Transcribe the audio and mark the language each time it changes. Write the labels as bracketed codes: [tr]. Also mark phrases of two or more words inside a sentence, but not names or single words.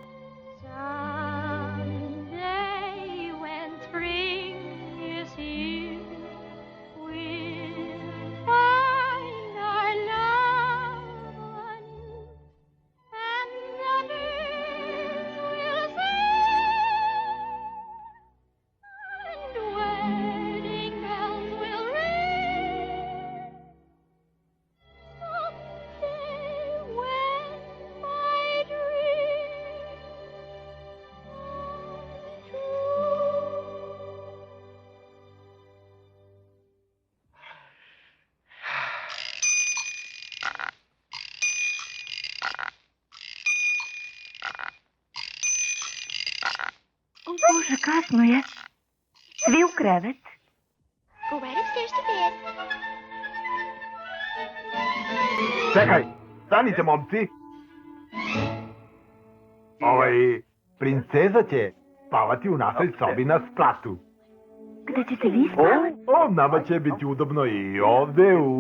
[en] Someday when spring is here, we'll find our loved one, and the birds will sing, and wedding bells will ring. Someday when my dreams come true. [sr] O Bože, kasno je. Svi u krevet. [en] Go right upstairs to bed. [sr] Čekaj, stanite, momci. Princeza će spavati u našoj sobi na spratu. Gde ćete vi spavati? Nama će biti udobno i ovde